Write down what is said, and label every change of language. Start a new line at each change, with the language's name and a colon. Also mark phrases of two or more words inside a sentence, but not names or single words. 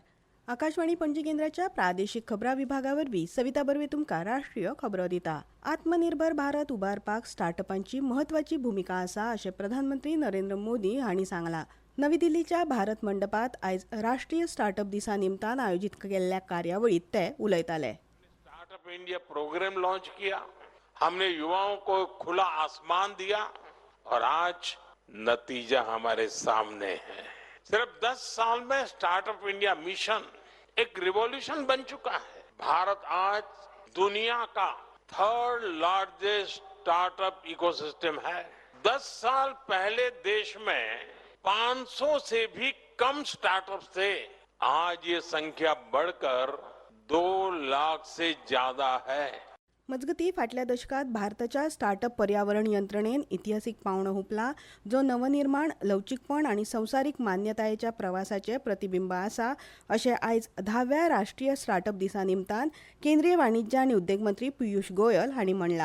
Konkani: आकाशवाणी पणजी केंद्राच्या प्रादेशिक खबरां विभागावरवीं सविता बर्वे तुमकां राष्ट्रीय खबरो दिता. आत्मनिर्भर भारत उबारपाक स्टार्टअपांची महत्वाची भूमिका आसा अशें प्रधानमंत्री नरेंद्र मोदी हांणी सांगलां. नवी दिल्लीच्या भारत मंडपात आयज राष्ट्रीय स्टार्टअप दिसा निमतान आयोजीत केल्ल्या कार्यावळीत ते उलयताले.
Hindi: स्टार्टअप इंडिया
English: programme launch
Hindi: किया, हमने युवाओं को खुला आसमान दिया और आज नतीजा हमारे सामने है. सिर्फ 10 साल में स्टार्टअप इंडिया मिशन एक रिवॉल्यूशन बन चुका है. भारत आज दुनिया का
English: 3rd largest startup ecosystem
Hindi: है. 10 साल पहले देश में 500 से भी कम स्टार्टअप थे. आज ये संख्या बढ़कर 2 लाख से ज्यादा है.
Konkani: मजगती फाटल्या दशकात भारताच्या स्टार्टअप पर्यावरण यंत्रणेन इतिहासीक पावंडो हुंपला, जो नवनिर्माण, लवचीकपण आनी संवसारीक मान्यतायेच्या प्रवासाचे प्रतिबिंब आसा अशें आयज 10व्या राष्ट्रीय स्टार्टअप दिसा निमतान केंद्रीय वाणिज्य आनी उद्देग मंत्री पियुष गोयल हांणी म्हणलां.